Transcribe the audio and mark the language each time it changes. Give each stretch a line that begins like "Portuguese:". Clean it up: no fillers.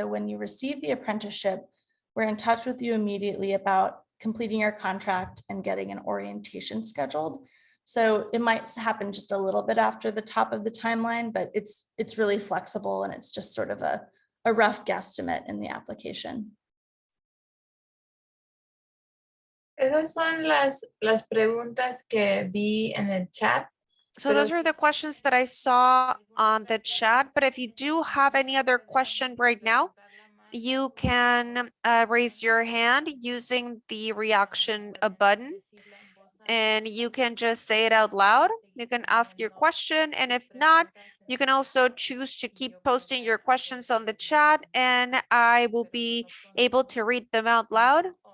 English: So when you receive the apprenticeship, we're in touch with you immediately about completing your contract and getting an orientation scheduled. So it might happen just a little bit after the top of the timeline, but it's really flexible and it's just sort of a rough guesstimate in the application.
Spanish: Esas son las preguntas que vi en el chat.
English: So those are the questions that I saw on the chat, but if you do have any other question right now, you can raise your hand using the reaction button, and you can just say it out loud. You can ask your question, and if not, you can also choose to keep posting your questions on the chat, and I will be able to read them out loud.